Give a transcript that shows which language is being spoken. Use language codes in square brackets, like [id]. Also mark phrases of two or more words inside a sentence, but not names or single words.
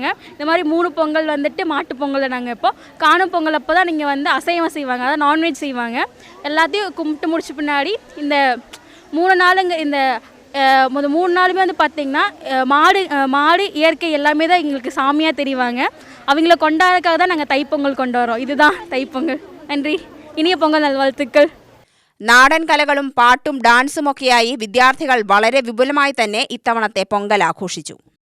[ta] இந்த மாதிரி 3 பொங்கல் வந்துட்டு மாட்டு பொங்கலை நாங்கள் இப்போ காணும் பொங்கல் அப்போ தான் நீங்கள் வந்து அசைவம் செய்வாங்க, அதாவது நான்வெஜ் செய்வாங்க. எல்லாத்தையும் கும்பிட்டு முடிச்ச பின்னாடி இந்த 3 நாளுங்க இந்த 3 நாளுமே வந்து பார்த்திங்கன்னா மாடு இயற்கை எல்லாமே தான் எங்களுக்கு சாமியாக தெரிவாங்க. அவங்கள கொண்டாடுறதுக்காக தான் நாங்கள் தைப்பொங்கல் கொண்டு வரோம். இதுதான் தைப்பொங்கல். நன்றி. இனிய பொங்கல் நல்வாழ்த்துக்கள். [ml] നാടൻ കലകളും പാട്ടും ഡാൻസുമൊക്കെയായി വിദ്യാർത്ഥികൾ വളരെ വിപുലമായി തന്നെ ഇത്തവണത്തെ പൊങ്കൽ ആഘോഷിച്ചു.